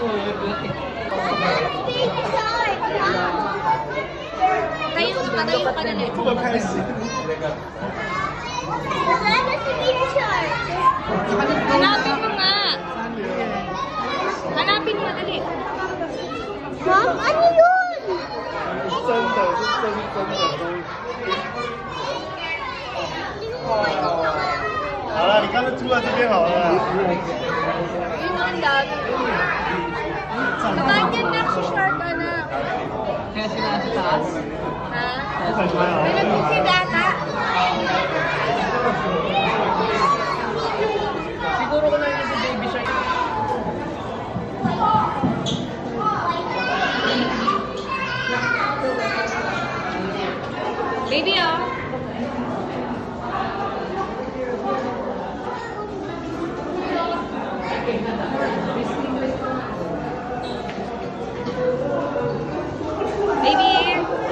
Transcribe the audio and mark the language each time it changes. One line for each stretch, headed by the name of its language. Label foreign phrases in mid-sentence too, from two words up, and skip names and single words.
Filipino: Baby shark. Tayo ka na net. Nasaan si baby shark? Hanapin mo nga. Hanapin mo, dali. Mom, ano yun?
Chinese: 真的，是真的。好了，你刚才出来这边好了。
Filipino: Yun ang dami. Kakain yan na si shark, anak. Kaya sila sa taas. Ha? May nagsisid ata. Siguro ko lang yung sa baby shark. Baby, oh. Baby.